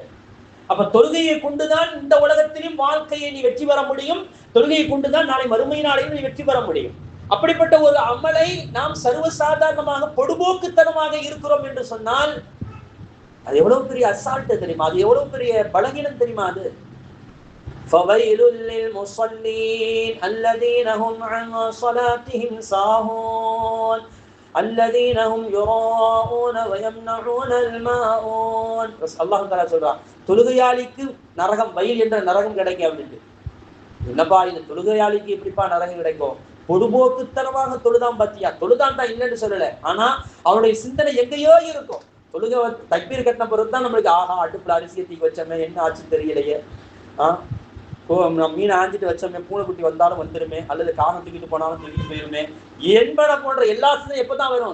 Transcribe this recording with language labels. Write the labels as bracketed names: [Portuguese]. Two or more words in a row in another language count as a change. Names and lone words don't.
[Tamil] அப்ப தொழுகையை கொண்டுதான் இந்த உலகத்திலும் வாழ்க்கையை நீ வெற்றி பெற முடியும், தொழுகையை கொண்டுதான் நாளை மறுமையினாலையும் நீ வெற்றி பெற முடியும். அப்படிப்பட்ட ஒரு அமலை நாம் சர்வசாதாரணமாக பொடுபோக்குத்தனமாக இருக்கிறோம் என்று சொன்னால் அது எவ்வளவு பெரிய அசால்ட் தெரியுமா, அது எவ்வளவு பெரிய பலகீனம் தெரியுமா? [Arabic] அது فَوَيْلٌ لِلْمُصَلِّينَ الَّذِينَ هُمْ عَنْ صَلَاتِهِمْ سَاهُونَ الَّذِينَ هُمْ يُرَاءُونَ وَيَمْنَعُونَ الْمَاعُونَ. الله تعالى [Tamil] சொல்றான், தொழுகையாளிக்கு நரகம், வயல் என்ற நரகம் கிடைக்கும் அப்படின்ட்டு. என்னப்பா இந்த தொழுகையாளிக்கு எப்படிப்பா நரகம் கிடைக்கும்? பொடுபோக்குத்தனமாக தொழுதான் பாத்தியா, தொழுதான் தான் இல்லைன்னு சொல்லல, ஆனா அவனுடைய சிந்தனை எங்கேயோ இருக்கும். தொழுகை தக்பீர் கட்டின பிறகு தான் நம்மளுக்கு ஆஹா அடுப்புல அரிசியை தூக்கி வச்சோமே, என்ன ஆச்சுன்னு தெரியலையே, மீன் ஆஞ்சிட்டு வச்சோமே, பூனைக்குட்டி வந்தாலும் வந்துருமே, அல்லது காகம் தூக்கிட்டு போனாலும் தூக்கிட்டு போயிருமே என்பன போன்ற எல்லா சிந்தனையும் எப்பதான் வரும்?